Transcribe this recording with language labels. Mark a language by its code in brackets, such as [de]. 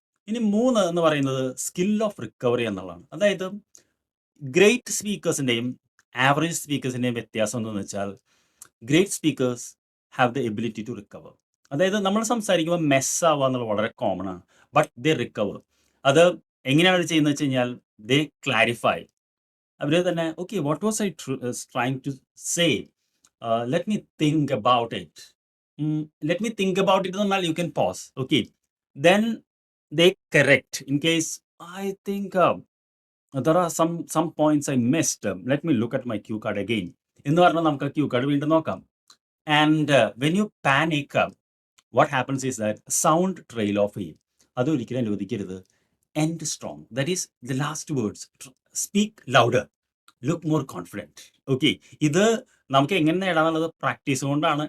[ml] ഇനി 3 എന്ന് പറയുന്നത് സ്കിൽ ഓഫ് റിക്കവറി എന്നുള്ളതാണ്. അതായത് ഗ്രേറ്റ് സ്പീക്കേഴ്സിൻ്റെയും ആവറേജ് സ്പീക്കേഴ്സിൻ്റെയും വ്യത്യാസം എന്താണെന്ന് വെച്ചാൽ [en] Great speakers have the ability to recover. [ml] അതായത് നമ്മൾ സംസാരിക്കുമ്പോൾ മെസ് ആവുക എന്നുള്ളത് വളരെ കോമൺ ആണ്. [en] But they recover. [ml] അത് എങ്ങനെയാണ് അത് ചെയ്യുന്നത് വെച്ച് കഴിഞ്ഞാൽ [en] They clarify. [ml] അവർ തന്നെ [en] Okay what was I trying to say, let me think about it. Let me think about it, then you can pause. Okay, then they correct in case I think there are some points I missed. Let me look at my cue card again. [ml] എന്ന് പറഞ്ഞാൽ നമുക്ക് Q card വീണ്ടും നോക്കാം. [en] And when you panic, what happens is that sound trail off ചെയ്യും. [ml] അത് ഒരിക്കലും അനുവദിക്കരുത്. [en] End strong, that is the last words. Speak louder, look more confident. Okay, [ml] ഇത് നമുക്ക് എങ്ങനെ നേടാന്നുള്ളത് പ്രാക്ടീസ് കൊണ്ടാണ്.